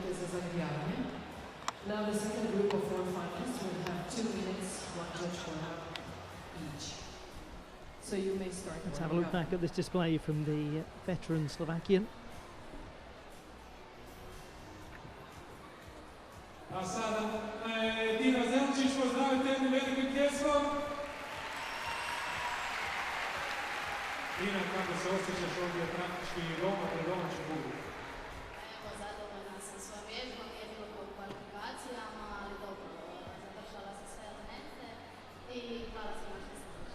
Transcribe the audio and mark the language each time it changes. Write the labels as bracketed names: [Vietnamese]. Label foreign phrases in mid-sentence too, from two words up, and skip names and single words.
[English] Now the second group of 4 finalists will have 2 minutes, 1 judge for each. So you may start. Let's have a look back at this display from the veteran Slovakian. [Croatian] A sada Tina Zelcic, pozdravite jednim velikim pljeskom. Tina, kako se osjećaš ovdje praktički doma pred domaćim publikom? Evo, zadovoljna sam svojom vježbom, jedino po kvalifikacijama, ali dobro, zadržala sam sve elemente i hvala svima što sam došla.